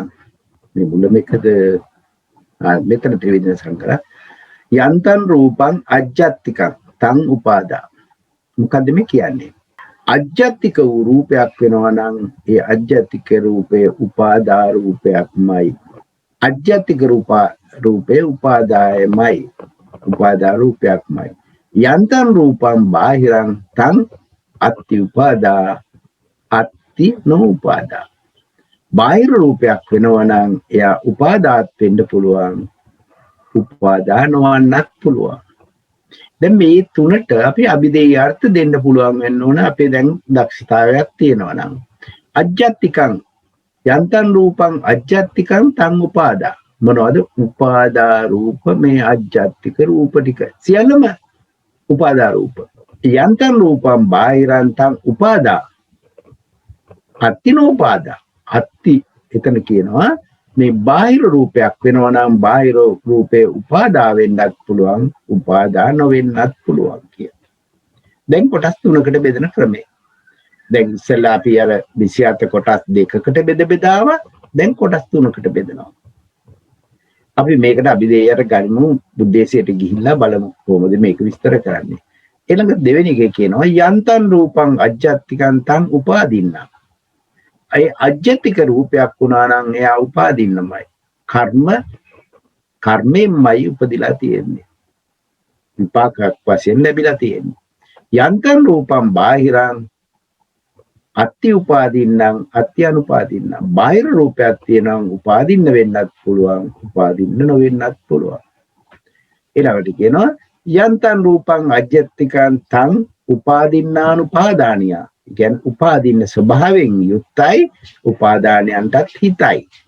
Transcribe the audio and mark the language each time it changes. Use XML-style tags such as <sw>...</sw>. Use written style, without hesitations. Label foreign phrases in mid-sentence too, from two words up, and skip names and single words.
<si>මේ මුල මේකද මෙතන ත්‍රිවිධ සංකර.</si> <pi>යන්තං රූපං අජ්ජත්තිකං තං උපාදා.</pi> <si>මොකද්ද මේ කියන්නේ? අජ්ජත්තික වූ රූපයක් වෙනවා නම් ඒ අජ්ජත්තික රූපය උපාදා රූපයක්මයි. අජ්ජත්තික රූපේ උපාදායමයි. උපාදා රූපයක්මයි.</si> <pi>යන්තං රූපං බාහිරං තං අත්ති උපාදා අත්ති නොඋපාදා.</pi> <si>බාහිර රූපයක් වෙනවා නම් එයා උපාදාත් වෙන්න පුළුවන්. උපාදා නොවන්නත් පුළුවන්. දැන් මේ තුනට අපි අභිදේයාර්ථ දෙන්න පුළුවන් වෙන්න ඕන. අපේ දැන් දක්ෂතාවයක් තියෙනවා නම්</si> <pi>අජ්ජත්තිකං යන්තං රූපං අජ්ජත්තිකං තං උපාදා.</pi> <si>මොනවද උපාදා රූප? මේ අජ්ජත්තික රූප ටික සියල්ලම උපාදා රූප.</si> <pi>යන්තං රූපං බාහිරං තං උපාදා අත්ති නෝපාදා.</pi> <si>අත්ති එතන කියනවා මේ බාහිර රූපයක් වෙනවා නම් බාහිර රූපේ උපාදා වෙන්නත් පුළුවන් උපාදා නොවෙන්නත් පුළුවන් කිය. දැන් කොටස් තුනකට බෙදෙන ක්‍රමය. දැන් ඉස්සෙල්ලා අපි අර 27 කොටස් දෙකකට බෙදාවා. දැන් කොටස් තුනකට බෙදනවා. අපි මේකට අභිදේයයට ගනිමු බුද්දේශයට ගිහිල්ලා බලමු කොහොමද මේක විස්තර කරන්නේ. ඊළඟ දෙවෙනි එකේ කියනවා</si> <pi>යන්තං රූපං අජ්ජත්තිකං තං උපාදින්න.</pi> <si>අය අජ්ජත්තික රූපයක් වුණා නම් එයා උපාදින්නමයි. කර්මයෙන්මයි උපදිලා තියෙන්නේ. විපාකයක් වශයෙන් ලැබිලා තියෙන්නේ.</si> <pi>යන්තං රූපං බාහිරං අත්ති උපාදින්නම් අත්ති අනුපාදින්නම්.</pi> <si>බාහිර රූපයක් තියෙනවා උපාදින්න වෙන්නත් පුළුවන් උපාදින්න නොවෙන්නත් පුළුවන්. ඊළඟට කියනවා</si> <pi>යන්තං රූපං අජ්ජත්තිකං තං උපාදින්නානුපාදානියා.</pi> <si>කියන්නේ උපාදින්න ස්වභාවයෙන් යුක්තයි උපාදානයන්ටත් හිතයි.</si>